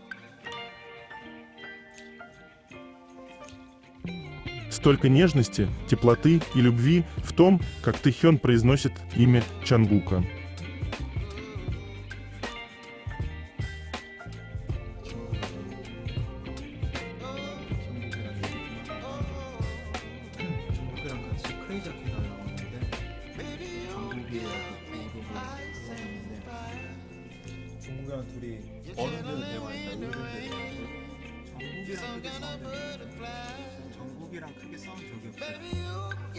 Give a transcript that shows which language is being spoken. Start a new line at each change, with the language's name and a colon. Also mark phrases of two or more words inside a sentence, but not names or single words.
Russian: Столько нежности, теплоты и любви в том, как Тэхён произносит имя Чонгука.
Korean: 정국이랑 같이 크레이지 아키가 나왔는데 정국이 중국이랑 둘이 어른들 대화했다. 정국이랑 크게 싸운 적이 없어요.